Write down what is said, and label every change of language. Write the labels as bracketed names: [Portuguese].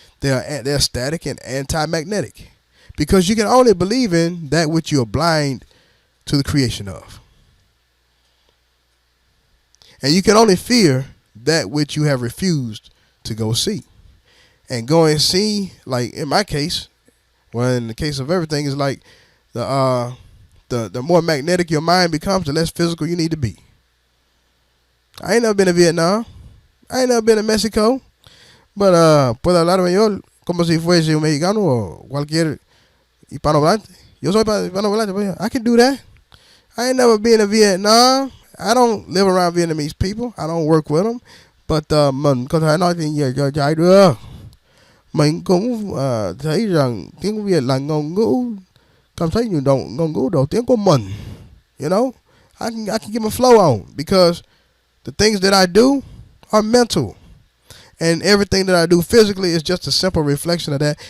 [English] They're static and anti-magnetic, because you can only believe in that which you are blind to the creation of, and you can only fear that which you have refused to go see. And go and see, like in my case, well, in the case of everything, is like the more magnetic your mind becomes, the less physical you need to be. I ain't never been to Vietnam. I ain't never been to Mexico. But [Spanish] puedo hablar español como si fuese un mexicano o cualquier hispanohablante. Yo soy hispanohablante. [English] I can do that. I ain't never been to Vietnam. I don't live around Vietnamese people. I don't work with them. But [Vietnamese] mình có thể nói tiếng Việt cho trai được. Mình cũng thấy rằng tiếng Việt là ngôn ngữ, cảm thấy như ngôn ngữ đầu tiên của mình. [English] You know, I can get my flow on, because the things that I do are mental, and everything that I do physically is just a simple reflection of that.